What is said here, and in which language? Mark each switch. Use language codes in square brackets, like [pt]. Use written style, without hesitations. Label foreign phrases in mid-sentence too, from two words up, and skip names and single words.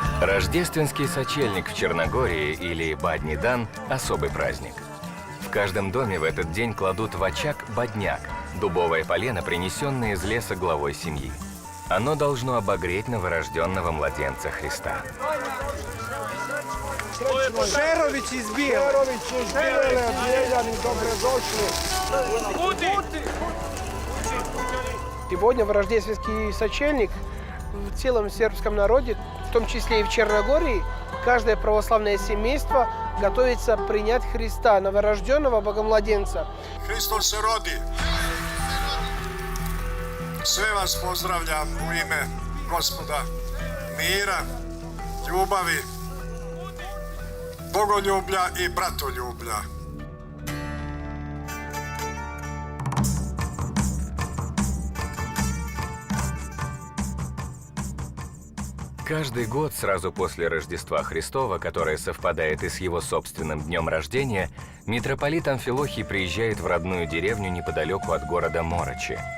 [ru] Рождественский сочельник в Черногории или Бадни-дан – особый праздник. В каждом доме в этот день кладут в очаг бадняк – дубовое полено, принесенное из леса главой семьи. Оно должно обогреть новорожденного младенца Христа. [sr] Šerović iz Bijele, Bijeljani, dobrodošli. [ru] Сегодня в рождественский сочельник в целом сербском народе, в том числе и в Черногории, каждое православное семейство готовится принять Христа, новорожденного Богомладенца. [sr] Hristos se rodi. Sve vas pozdravljam u ime Gospoda mira, ljubavi, bogoljublja i bratoljublja. [ru] Каждый год сразу после Рождества Христова, которое совпадает и с его собственным днем рождения, митрополит Амфилохий приезжает в родную деревню неподалеку от города Морочи.